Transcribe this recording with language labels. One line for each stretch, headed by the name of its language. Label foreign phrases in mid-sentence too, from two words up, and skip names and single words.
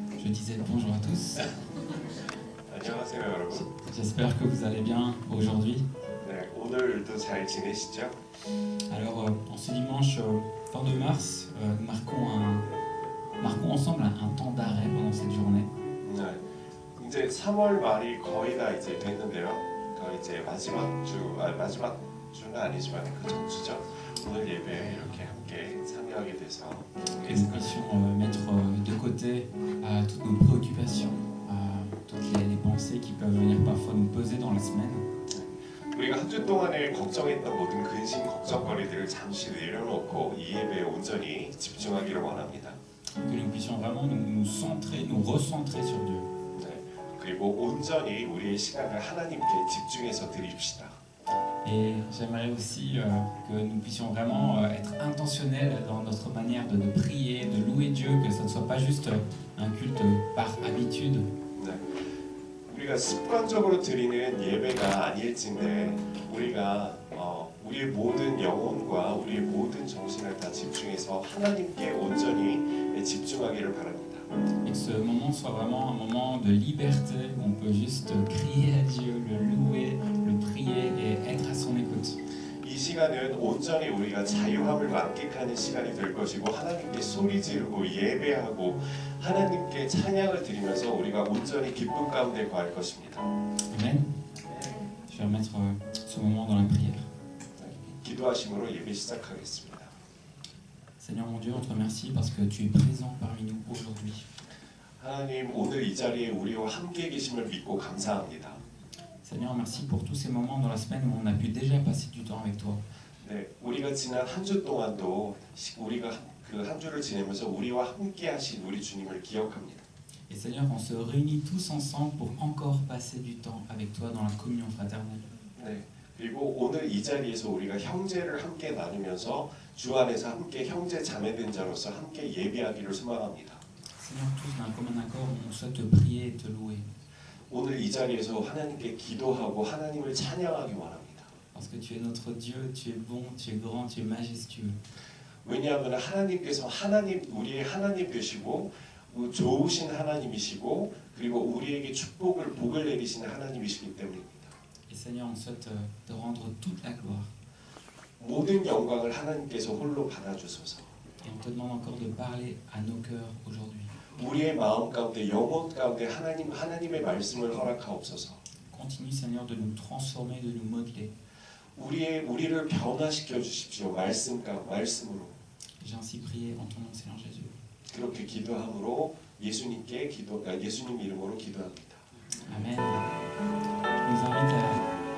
French: disais bonjour à tous.
Korean: 안녕하세요 여러분.
French: J'espère que vous allez bien aujourd'hui.
Korean: 네, 오늘도 잘 지내시죠?
French: Alors, en ce dimanche 22 mars, nous marquons ensemble un temps d'arrêt pendant cette journée.
Korean: 네, 이제 3월 말이 거의 다 이제 됐는데요. 거의 이제 마지막 주는 아니지만 그 전주죠. 오늘 예배에 이렇게 함께 참여하게 돼서
French: Que nous puissions mettre de côté toutes nos préoccupations, toutes les pensées qui peuvent venir parfois nous peser dans la semaine.
Korean: 우리가 한 주 동안에 걱정했던 모든 근심 걱정거리들을 잠시 내려놓고 이 예배에 온전히 집중하기를 원합니다.
French: Que nous puissions vraiment nous centrer, nous recentrer sur Dieu.
Korean: 네, 그리고 온전히 우리의 시간을 하나님께 집중해서 드립시다.
French: Et j'aimerais aussi que nous puissions vraiment être intentionnels dans notre manière de prier, de louer Dieu, que ce ne soit pas juste un culte par habitude.
Korean: 네, 우리가 습관적으로 드리는 예배가 아닐진데 우리가 우리의 모든 영혼과 우리의 모든 정신을 다 집중해서 하나님께 온전히 집중하기를 바랍니다.
French: Et que ce moment soit vraiment un moment de liberté où on peut juste crier à Dieu, le louer, le prier et être à son écoute.
Korean: 이 시간은 온전히 우리가 자유함을 만끽하는 시간이 될 것이고 하나님께 소리 지르고 예배하고 하나님께 찬양을 드리면서 우리가 온전히 기쁨 가운데 거할 것입니다.
French: Amen. Je vais remettre ce moment dans la prière.
Korean: 기도하심으로 예배 시작하겠습니다.
French: Seigneur mon Dieu, on te remercie parce que tu es présent parmi nous aujourd'hui.
Korean: 하나님 오늘 이 자리에 우리와 함께 계심을 믿고 감사합니다.
French: Seigneur, merci pour tous ces moments dans la semaine où on a pu déjà passer du temps avec toi.
Korean: 네, 우리가 지난 한 주 동안도 우리가 그 한 주를 지내면서 우리와 함께 하신 우리 주님을 기억합니다.
French: Et Seigneur, on se réunit tous ensemble pour encore passer du temps avec toi dans la communion fraternelle.
Korean: 네, 그리고 오늘 이 자리에서 우리가 형제를 함께 나누면서 주 안에서 함께 형제 자매된 자로서 함께 예배하기를 소망합니다.
French: Seigneur, tous d'un commun accord, on souhaite te prier et te louer.
Korean: 오늘 이 자리에서 하나님께 기도하고 하나님을 찬양하기 원합니다.
French: Parce que tu es notre Dieu, tu es bon, tu es grand, tu es majestueux.
Korean: 왜냐하면 하나님께서 우리의 하나님 되시고 좋으신 하나님이시고 그리고 우리에게 복을 내리시는 하나님이시기 때문입니다.
French: Et Seigneur, on souhaite te rendre toute la gloire.
Korean: 모든 영광을 하나님께서 홀로 받아주소서.
French: Et on te demande encore de parler à nos cœurs aujourd'hui.
Korean: 우리의 마음 가운데 영혼 가운데 하나님의 말씀을 허락하옵소서.
French: Continue, Seigneur, de nous transformer, de nous modeler.
Korean: 우리를 변화시켜 주십시오. 말씀으로.
French: J'ai ainsi prié en ton nom, Seigneur Jésus.
Korean: 그렇게 기도함으로 예수님 이름으로 기도합니다.
French: Amen. Je vous invite à